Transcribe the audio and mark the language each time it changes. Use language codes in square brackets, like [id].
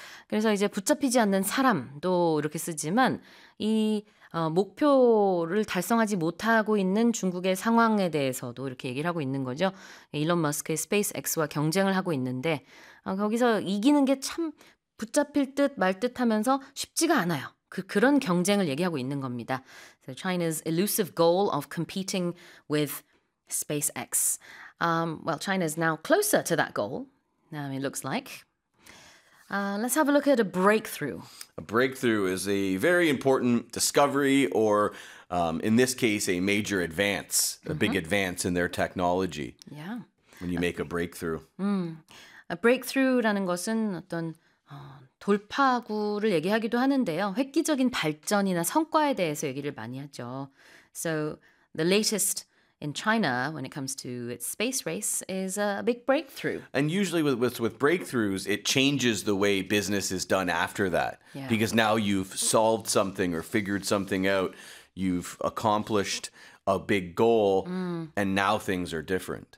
[ko] 그래서 이제 붙잡히지 않는 사람도 이렇게 쓰지만 이 목표를 달성하지 못하고 있는 중국의 상황에 대해서도 이렇게 얘기를 하고 있는 거죠. 일론 머스크의 SpaceX와 경쟁을 하고 있는데 거기서 이기는 게 참 붙잡힐 듯 말 듯 하면서 쉽지가 않아요. 그런 경쟁을 얘기하고 있는 겁니다. [en] So China's elusive goal of competing with SpaceX. Well, China is now closer to that goal, it looks like. Let's have a look at a breakthrough. A breakthrough is a very important discovery or, in this case, a major advance, a big advance in their technology. Yeah. When you make a breakthrough. [ko] A breakthrough라는 것은 어떤 돌파구를 얘기하기도 하는데요. 획기적인 발전이나 성과에 대해서 얘기를 많이 하죠. [en] So the latest in China, when it comes to its space race, is a big breakthrough. And usually with breakthroughs, it changes the way business is done after that. Yeah. Because now you've solved something or figured something out. You've accomplished a big goal, and now things are different.